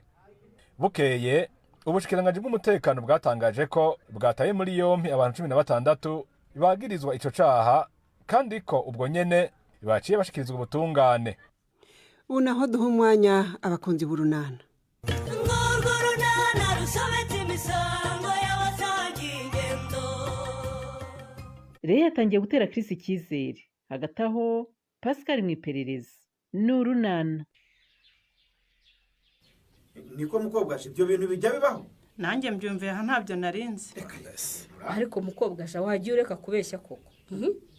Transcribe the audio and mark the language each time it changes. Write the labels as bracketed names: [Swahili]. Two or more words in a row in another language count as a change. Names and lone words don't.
[Rundi] Bukeye ubushikiranganji bw'umutekano bwatangaje ko bwataye muri yompi abantu 16 bagirizwa ico caha, kandi ko ubwo nyene baciye bashikirizwa ubutungane. [Kinyarwanda] Unaho duha umwanya abakunzi b'urunana. Rero yatangiye gutera Chris icyizere. Hagati aho Pascal mu iperereza n'urunana. Niko mukobwasha ibyo bintu bijya bibaho? Nanjye mbyumviye aha ntabyo narinze. Ariko mukobwasha wagiye ureka kubeshya koko.